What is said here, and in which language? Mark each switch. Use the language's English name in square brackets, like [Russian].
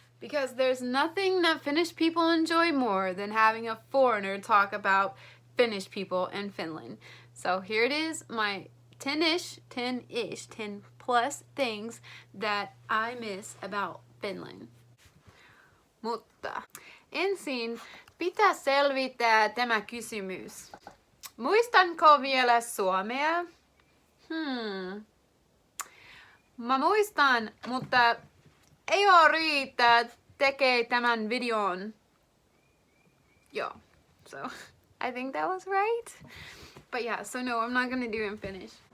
[English] Because there's nothing that Finnish people enjoy more than having a foreigner talk about Finnish people in Finland. So here it is, my 10 plus things that I miss about Finland. [Finnish] Mutta ensin pitää selvittää tämä kysymys. Muistanko vielä suomea? Mä muistan, mutta ei oo riitä tekee tämän videon. [English] Joo, so I think that was right. But yeah, so no, I'm not gonna do it in Finnish.